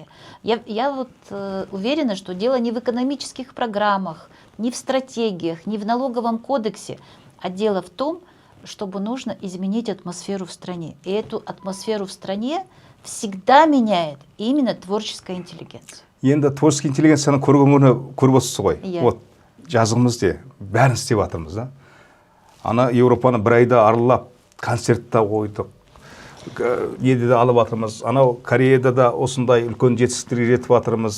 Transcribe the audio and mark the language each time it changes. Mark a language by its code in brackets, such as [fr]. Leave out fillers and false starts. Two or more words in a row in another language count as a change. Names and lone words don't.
[ru] Я вот уверена, что дело не в экономических программах, не в стратегиях, не в налоговом кодексе, а дело в том, чтобы нужно изменить атмосферу в стране. И эту атмосферу в стране всегда меняет именно творческая интеллигенция. [kk] Енді творческий интеллигенцияның көргенін көріп отырсыз ғой. Вот жазығымызде бәрін істеп жатырмыз да. Ана Европаны бір айда аралап, концертта қойдық. Неде де алып жатырмыз. Анау Кореяда да осындай үлкен жетістіктерге жетіп жатырмыз.